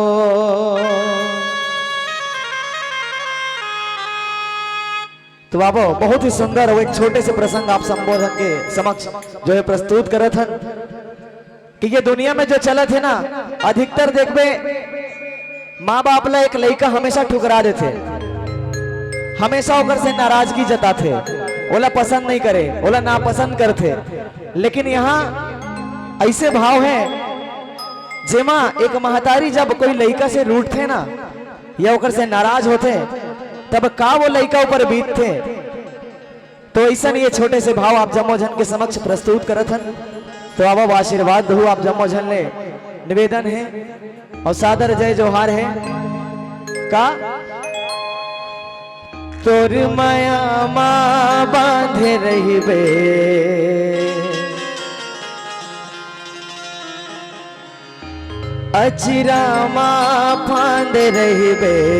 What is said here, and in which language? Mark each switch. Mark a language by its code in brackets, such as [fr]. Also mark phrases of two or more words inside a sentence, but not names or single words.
[hne] तो बाबा बहुत ही सुंदर वो एक छोटे से प्रसंग आप संबोधन के समक्ष जो है प्रस्तुत करे थे कि ये दुनिया में जो चला थे ना, अधिकतर देखबे माँ बाप ला एक लड़का हमेशा ठुकरा देते, हमेशा ओकर से नाराजगी जताते, ओला पसंद नहीं करे, ओला नापसंद करते। लेकिन यहाँ ऐसे भाव है जेमा एक महतारी जब कोई लड़का से रूठते ना या ओकर से नाराज होते तब का वो लड़का ऊपर बीतते। तो ऐसा ये छोटे से भाव आप जम्मो जन के समक्ष प्रस्तुत करत हन। तो अब आशीर्वाद दो आप जम्मो जन ले, निवेदन है और सादर जय जोहार है का तोर माया माँ बांधे रहिबे अचिरा माँ फांदे रहिबे